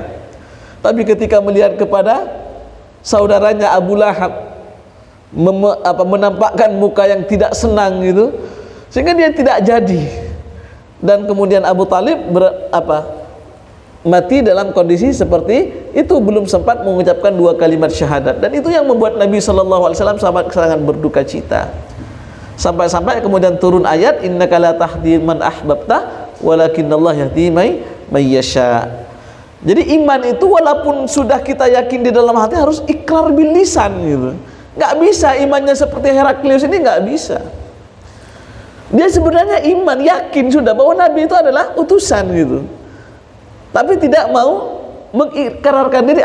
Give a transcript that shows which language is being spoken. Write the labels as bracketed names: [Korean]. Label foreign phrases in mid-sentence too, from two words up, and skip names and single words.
[Indonesian] Tapi ketika melihat kepada saudaranya Abu Lahab menampakkan muka yang tidak senang gitu, sehingga dia tidak jadi, dan kemudian Abu Thalib mati dalam kondisi seperti itu, belum sempat mengucapkan 2 kalimat syahadat. Dan itu yang membuat Nabi SAW sangat berduka cita, sampai-sampai kemudian turun ayat [Arabic] إنك لا تهدي من أحببت ولكن الله يهدي من يشاء. [Indonesian] Jadi iman itu walaupun sudah kita yakin di dalam hati, harus [Arabic] إقرار باللسان [Indonesian] gitu. Nggak bisa imannya seperti Heraklius ini, nggak bisa. Dia sebenarnya iman, yakin sudah bahwa Nabi itu adalah utusan gitu, tapi tidak mau mengikrarkan diri.